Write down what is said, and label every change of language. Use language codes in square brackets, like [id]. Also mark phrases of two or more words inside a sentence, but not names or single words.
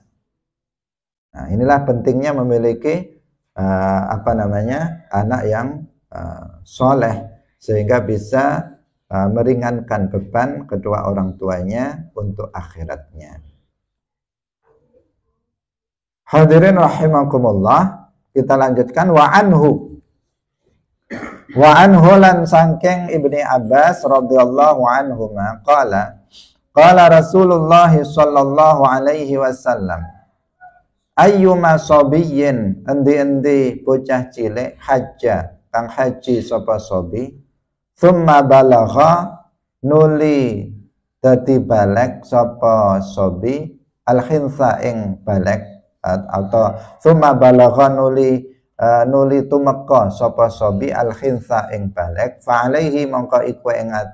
[id] Nah, inilah pentingnya memiliki anak yang soleh, sehingga bisa meringankan beban kedua orang tuanya untuk akhiratnya. [ar] حاضرين رحمكم الله, [id] kita lanjutkan. [ar] وعنه [jv] lan sangking [ar] ابن عباس رضي الله عنهما قال رسول الله صلى الله عليه وسلم أيما صبي [jv] endi-endi bocah cilik hajja kang haji sapa sabi, [ar] ثم بلغ [jv] nuli dadi balek sapa sabi, al-khinsa ing balek, atau [ar] ثم بلغ [jv] nuli tumeka sapa sabi al-khinsa ing balek, [ar] فعليه [jv] mongko iku ing